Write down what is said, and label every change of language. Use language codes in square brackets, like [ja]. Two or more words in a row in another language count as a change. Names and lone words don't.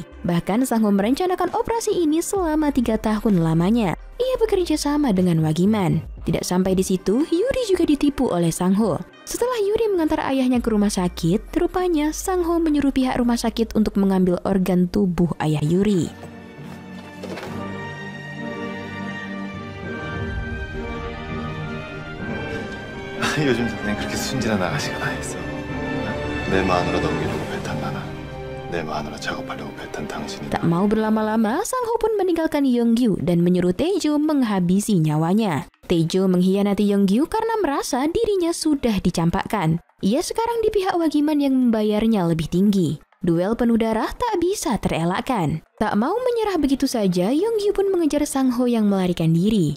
[id] Bahkan Sang Ho merencanakan operasi ini selama 3 tahun lamanya. Ia bekerja sama dengan Wagiman. Tidak sampai di situ, Yuri juga ditipu oleh Sang Ho. Setelah Yuri mengantar ayahnya ke rumah sakit, rupanya Sang Ho menyuruh pihak rumah sakit untuk mengambil organ tubuh ayah Yuri. [ko] 요즘 세상에 그렇게 순진한 아가씨가 다 있어. 내 마누라 넘기려고 배탄 나나. 내 마누라 작업하려고 배탄 당신이. [id] Tak mau berlama-lama, Sang Ho pun meninggalkan Yonggyu dan menyuruh Taejo menghabisi nyawanya. Taejo mengkhianati Yonggyu karena merasa dirinya sudah dicampakkan. Ia sekarang di pihak Wagiman yang membayarnya lebih tinggi. Duel penuh darah tak bisa terelakkan. Tak mau menyerah begitu saja, Yonggyu pun mengejar Sang Ho yang melarikan diri.